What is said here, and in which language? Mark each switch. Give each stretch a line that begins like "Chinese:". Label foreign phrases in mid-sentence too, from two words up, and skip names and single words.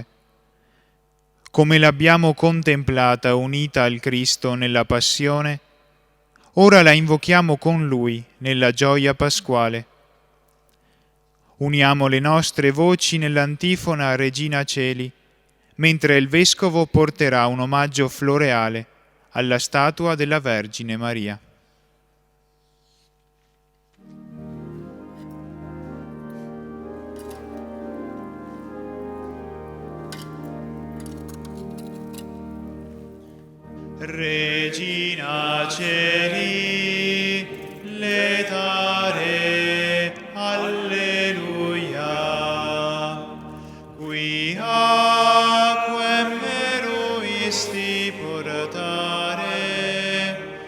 Italian: Come l'abbiamo contemplata unita al Cristo nella passione, ora la invochiamo con Lui nella gioia pasquale. Uniamo le nostre voci nell'antifona Regina Celi, mentre il Vescovo porterà un omaggio floreale alla statua della Vergine Maria.
Latin: Regina Celi, letare, alleluia, qui aquam meruisti portare,